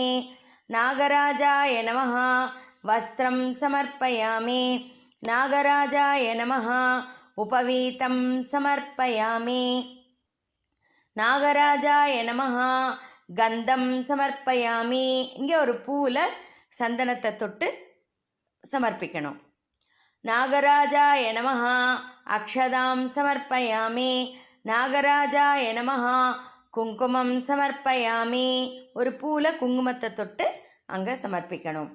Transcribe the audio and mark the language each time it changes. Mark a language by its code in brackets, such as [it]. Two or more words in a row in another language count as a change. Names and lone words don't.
[sa] नागराजाय नमः. वस्त्रं समर्पयामि. नागराजाय नमः. उपवीतं समर्पयामि. नागराजाय नमः. गन्धं समर्पयामि. [ta] இங்கே ஒரு பூவில் சந்தனத்தை தொட்டு சமர்ப்பிக்கணும். [sa] नागराजाय नमः अक्षतां समर्पयामि. नागराजाय नमः कुङ्कुमं समर्पयामि. [ta] ஒரு பூவில் குங்குமத்தை தொட்டு அங்கே சமர்ப்பிக்கணும்.